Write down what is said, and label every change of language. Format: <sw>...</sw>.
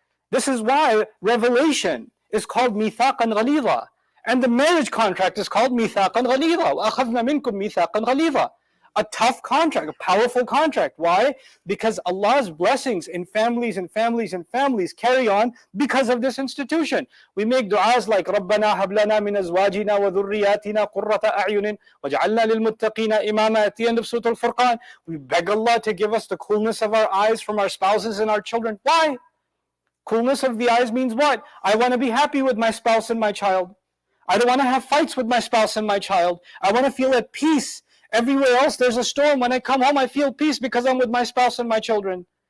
<en>This is why revelation is called mithaqan ghalidha, and the marriage contract is called mithaqan ghalidha.</en> <ar>وَأَخَذْنَا مِنْكُمْ مِيثَاقًا غَلِيظًا.</ar> <en>A tough contract, a powerful contract. Why? Because Allah's blessings in families and families and families carry on because of this institution. We make du'as like</en> <ar>رَبَّنَا هَبْ لَنَا مِنْ أَزْوَاجِنَا وَذُرِّيَّاتِنَا قُرَّةَ أَعْيُنٍ وَاجْعَلْنَا لِلْمُتَّقِينَ إِمَامًا.</ar> <en>At the end of Surah Al-Furqan, we beg Allah to give us the coolness of our eyes from our spouses and our children. Why? Coolness of the eyes means what? I want to be happy with my spouse and my child. I don't want to have fights with my spouse and my child. I want to feel at peace. Everywhere else there's a storm. When I come home, I feel peace because I'm with my spouse and my children.</en>